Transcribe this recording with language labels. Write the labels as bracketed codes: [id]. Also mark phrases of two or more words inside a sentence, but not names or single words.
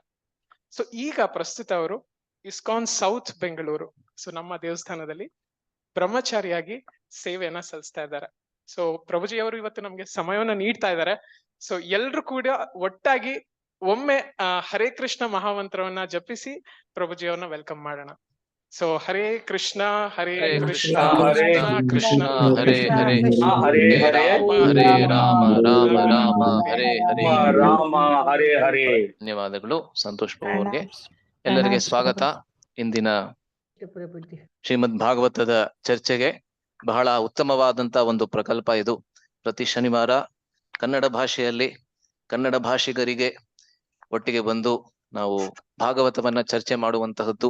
[kn] ಸೊ ಈಗ ಪ್ರಸ್ತುತ ಅವರು ಇಸ್ಕಾನ್ ಸೌತ್ ಬೆಂಗಳೂರು ಸೊ ನಮ್ಮ ದೇವಸ್ಥಾನದಲ್ಲಿ ಬ್ರಹ್ಮಚಾರಿಯಾಗಿ ಸೇವೆಯನ್ನ ಸಲ್ಲಿಸ್ತಾ ಇದ್ದಾರೆ. ಸೊ ಪ್ರಭುಜಿ ಅವರು ಇವತ್ತು ನಮ್ಗೆ ಸಮಯವನ್ನ ನೀಡ್ತಾ ಇದ್ದಾರೆ. ಸೊ ಎಲ್ರು ಕೂಡ ಒಟ್ಟಾಗಿ ಒಮ್ಮೆ ಹರೇ ಕೃಷ್ಣ ಮಹಾಮಂತ್ರವನ್ನ ಜಪಿಸಿ ಪ್ರಭುಜಿ ಅವ್ರನ್ನ ವೆಲ್ಕಮ್ ಮಾಡೋಣ. [sa] ಸೊ ಹರೇ ಕೃಷ್ಣ ಹರೇ ಕೃಷ್ಣ ಕೃಷ್ಣ ಹರೇ ಹರೇ ಹರೇ ಹರೇ ರಾಮ ರಾಮ ರಾಮ ಹರೇ ಹರೇ. [kn] ಧನ್ಯವಾದಗಳು ಸಂತೋಷ್ ಬಾಬು ಅವ್ರಿಗೆ. ಎಲ್ಲರಿಗೆ ಸ್ವಾಗತ. ಇಂದಿನ ಶ್ರೀಮದ್ ಭಾಗವತದ ಚರ್ಚೆಗೆ ಬಹಳ ಉತ್ತಮವಾದಂತ ಒಂದು ಪ್ರಕಲ್ಪ ಇದು. ಪ್ರತಿ ಶನಿವಾರ ಕನ್ನಡ ಭಾಷೆಯಲ್ಲಿ ಕನ್ನಡ ಭಾಷಿಗರಿಗೆ ಒಟ್ಟಿಗೆ ಬಂದು ನಾವು ಭಾಗವತವನ್ನ ಚರ್ಚೆ ಮಾಡುವಂತಹದ್ದು.